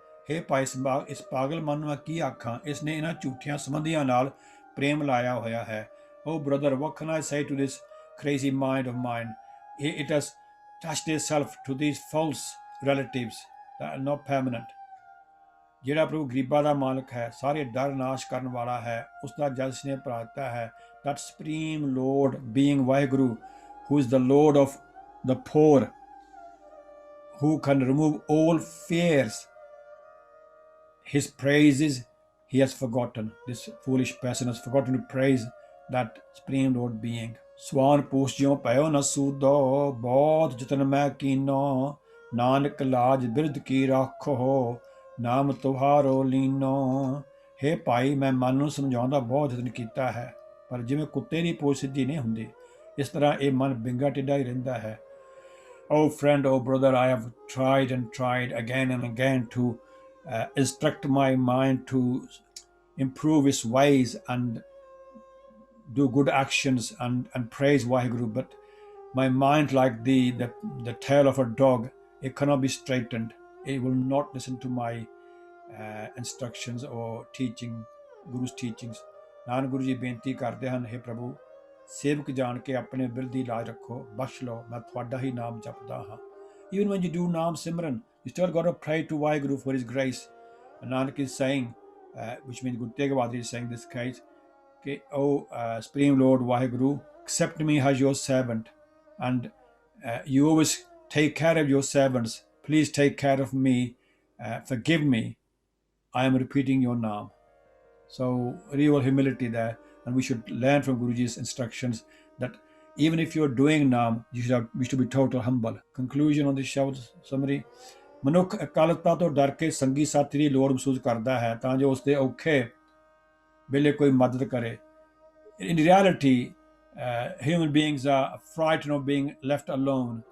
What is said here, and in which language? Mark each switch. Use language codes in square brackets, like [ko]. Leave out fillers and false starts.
[pa] हे ਭਾਈ, ਇਸ ਪਾਗਲ ਮਨ ਨੂੰ ਕੀ ਆਖਾਂ, ਇਸ ਨੇ ਇਹਨਾਂ ਝੂਠੀਆਂ ਸੰਬੰਧੀਆਂ ਨਾਲ ਪ੍ਰੇਮ ਲਾਇਆ ਹੋਇਆ ਹੈ। [en] Oh brother, what can I say to this crazy mind of mine? It has attached itself to these false relatives that are not permanent। [pa] ਜਿਹੜਾ ਪ੍ਰਭੂ ਗਰੀਬਾਂ ਦਾ ਮਾਲਕ ਹੈ, ਸਾਰੇ ਡਰ ਨਾਸ਼ ਕਰਨ ਵਾਲਾ ਹੈ, ਉਸ ਦਾ ਜਲ ਸਨੇਹ ਪ੍ਰਾਪਤਾ ਹੈ। [en] That supreme Lord being Vaheguru, who is the Lord of the poor, who can remove all fears, his praises he has forgotten। This foolish person has forgotten to praise that supreme Lord being। [pa] ਸਵਾਨ ਪੂਛ ਜਿਉ ਪਇਓ ਨ ਸੂਦੋ, ਬਹੁਤ ਜਤਨ ਮੈਂ ਕੀਨੋ, ਨਾਨਕ ਲਾਜ ਬਿਰਧ ਕੀ ਰਾਖੋ, ਨਾਮ ਤੁਹਾਰੋ ਲੀਨੋ। ਹੇ ਭਾਈ, ਮੈਂ ਮਨ ਨੂੰ ਸਮਝਾਉਣ ਦਾ ਬਹੁਤ ਯਤਨ ਕੀਤਾ ਹੈ, ਪਰ ਜਿਵੇਂ ਕੁੱਤੇ ਦੀ ਪੂਛ ਸਿੱਧੀ ਨਹੀਂ ਹੁੰਦੀ, ਇਸ ਤਰ੍ਹਾਂ ਇਹ ਮਨ ਬਿੰਗਾ ਟਿੱਡਾ ਹੀ ਰਹਿੰਦਾ ਹੈ। [en] Oh friend, oh brother, I have tried and tried again and again to instruct my mind to improve its ways and do good actions and praise Vaheguru, but my mind, like the tail of a dog, it cannot be straightened. It will not listen to my instructions or teaching, Guru's teachings. [pa] Nanak Guru ji ਬੇਨਤੀ ਕਰਦੇ ਹਨ, हे ਪ੍ਰਭੂ ਸੇਵਕ ਜਾਣ ਕੇ ਆਪਣੇ ਬਿਰਧ ਦੀ ਲਾਜ ਰੱਖੋ, ਬਖਸ਼ ਲਓ, ਮੈਂ ਤੁਹਾਡਾ ਹੀ ਨਾਮ ਜਪਦਾ ਹਾਂ. [en] Even when you do Naam Simran, you still got to pray to Waheguru for his grace. And Nanak is saying, which means Guru Tegh Bahadur is saying this case, okay, Supreme Lord Waheguru, accept me as your servant, and you always take care of your servants. Please take care of me. Forgive me. I am repeating your Naam. So real humility there, and we should learn from Guruji's instructions that even if you're doing Naam, you should be total humble. Conclusion on this Shabad summary. [pa] ਮਨੁੱਖ ਅਕਾਲਤਾ ਤੋਂ ਡਰ ਕੇ ਸੰਗੀ ਸਾਥੀ ਦੀ ਲੋੜ ਮਹਿਸੂਸ ਕਰਦਾ ਹੈ ਤਾਂ ਜੋ ਉਸਦੇ ਔਖੇ ਵੇਲੇ ਕੋਈ ਮਦਦ ਕਰੇ. [en] In reality, human beings are frightened of being left alone.